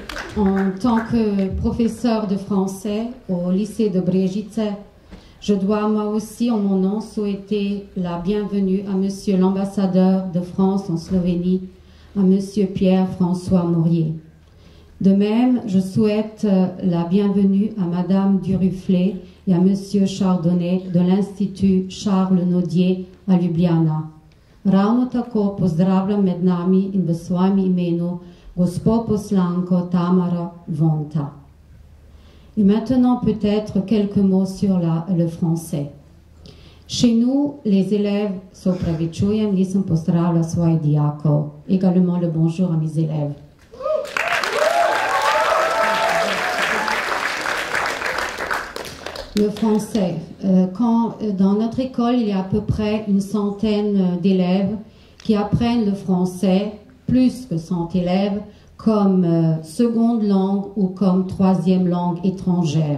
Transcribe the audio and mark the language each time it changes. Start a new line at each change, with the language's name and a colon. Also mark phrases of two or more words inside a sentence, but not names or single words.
French: En tant que professeur de français au lycée de Brežice, je dois moi aussi en mon nom souhaiter la bienvenue à Monsieur l'ambassadeur de France en Slovénie, à Monsieur Pierre-François Maurier. De même, je souhaite la bienvenue à Madame Duruflé et à Monsieur Chardonnay de l'Institut Charles Nodier à Ljubljana.
Slovenian: Ravno tako pozdravljam med nami in v svojem imenu Gospo poslanko Tamara Vonta.
French: Et maintenant peut-être quelques mots sur le français. Chez nous, les élèves,
Slovenian: sopravičujem, nisem pozdravila svojih dijakov.
French: Également le bonjour à mes élèves. Le français. Quand dans notre école, il y a à peu près une centaine d'élèves qui apprennent le français, plus que 100 élèves, comme seconde langue ou comme troisième langue étrangère.